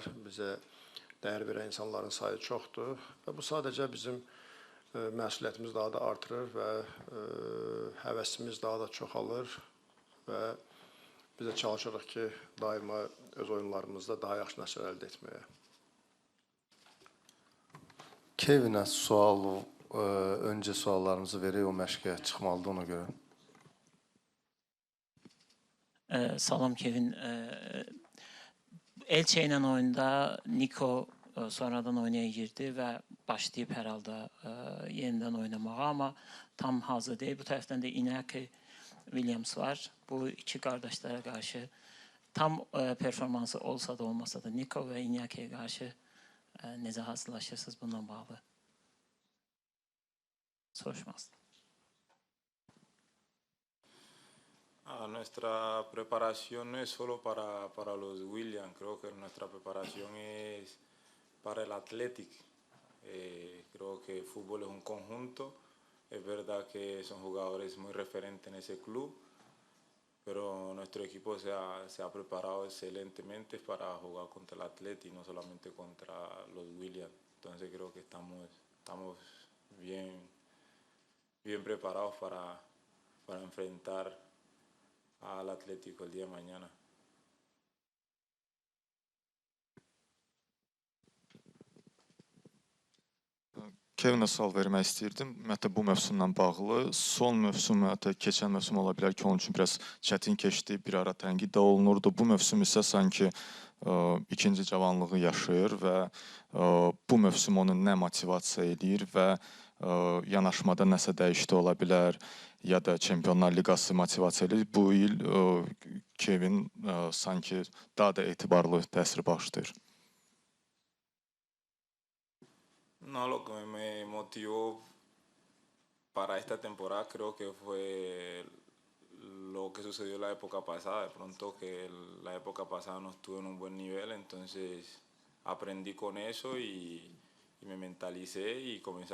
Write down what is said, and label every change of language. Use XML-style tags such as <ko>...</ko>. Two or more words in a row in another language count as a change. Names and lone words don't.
<az>Bizə dəyər verən insanların sayı çoxdur və bu sadəcə bizim məsuliyyətimizi daha da artırır və həvəsimiz daha da çoxalır və biz də çalışırıq ki, daima öz oyunlarımızda daha yaxşı nəticələr əldə etməyə. Kevinə önce suallarınızı verək, o məşqə çıxmalıdır ona görə. Salam Kevin.</az> <tr>Elche ile oyunda Nico sonradan oynaya girdi ve başlayıp herhalde yeniden oynamağa ama tam hazır değil. Bu taraftan da Inaki Williams var. Bu iki kardeşlere karşı tam performansı olsa da olmasa da Nico ve Inaki'ye karşı nece hazırlaşırsınız bundan bağlı?</tr> <az>Soruşmaz.</az> <es>Nuestra preparación no es solo para los Williams, creo que nuestra preparación es para el Athletic. Creo que el fútbol es un conjunto, es verdad que son jugadores muy referentes en ese club, pero nuestro equipo se ha preparado excelentemente para jugar contra el Athletic, no solamente contra los Williams. Entonces creo que estamos bien preparados para enfrentar al Atlético el día de mañana.</es> <az>Kevinə sual vermək istəyirdim. Ümumiyyətlə bu mövsümlə bağlı. Son mövsüm, ümumiyyətlə keçən mövsüm ola bilər ki, onun üçün biraz çətin keçdi, bir ara tənqid də olunurdu. Bu mövsüm isə sanki ikinci cavanlığı yaşayır və bu mövsüm onu nə motivasiya edir və yanaşmada nəsə dəyişdi ola bilər ya da Çempionlar Liqası motivasiya edir. Bu il Kevin sanki daha da etibarlı təsir bağışlayır.</az> <es>No, lo que me motivó para esta temporada creo que fue lo que sucedió la época pasada. De pronto que la época pasada no estuve en un buen nivel, entonces aprendí con eso y me mentalicé y comencé</es>